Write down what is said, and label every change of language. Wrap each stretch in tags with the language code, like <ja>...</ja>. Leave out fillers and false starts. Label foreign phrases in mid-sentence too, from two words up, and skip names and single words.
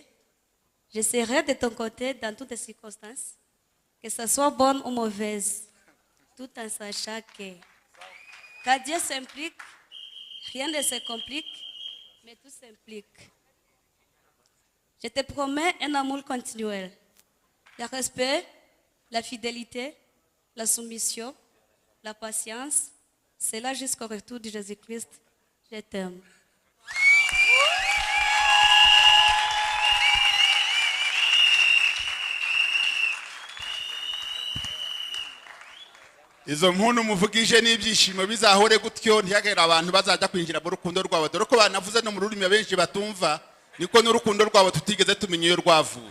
<fr>Je serai de ton côté dans toutes les circonstances, que ce soit bonne ou mauvaise, tout en sachant que quand Dieu s'implique, rien ne se complique, mais tout s'implique. Je te promets un amour continuel, le respect, la fidélité, la soumission, la patience, cela jusqu'au retour de Jésus-Christ. Je t'aime.</fr> <rw>Izo nkunu muvugije n'ibyishimo bizahore gutyo ntiyagera abantu bazajya kwinjira mu rukundo rwabo dore ko banavuze no mu rurimi benshi batumva niko n'urukundo rwabo tutigeze tumenya iyo rwavuye.</rw>